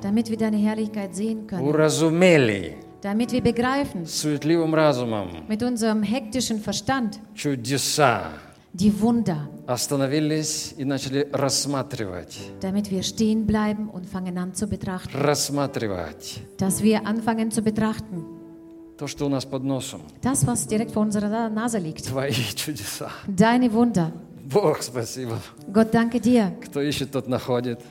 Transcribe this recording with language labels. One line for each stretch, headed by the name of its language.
German: Damit wir deine Herrlichkeit sehen können.
Russian: Уразумели.
German: Damit wir begreifen,
Russian: суетливым разумом,
German: mit unserem hektischen Verstand,
Russian: чудеса,
German: die Wunder,
Russian: остановились и начали рассматривать,
German: damit wir stehen bleiben und fangen an zu betrachten,
Russian: рассматривать,
German: dass wir anfangen zu betrachten,
Russian: то, что у нас под носом,
German: das, was direkt vor unserer Nase liegt,
Russian: твои чудеса,
German: deine Wunder,
Russian: Бог, спасибо.
German: Gott, danke dir.
Russian: Кто ищет, тот находит.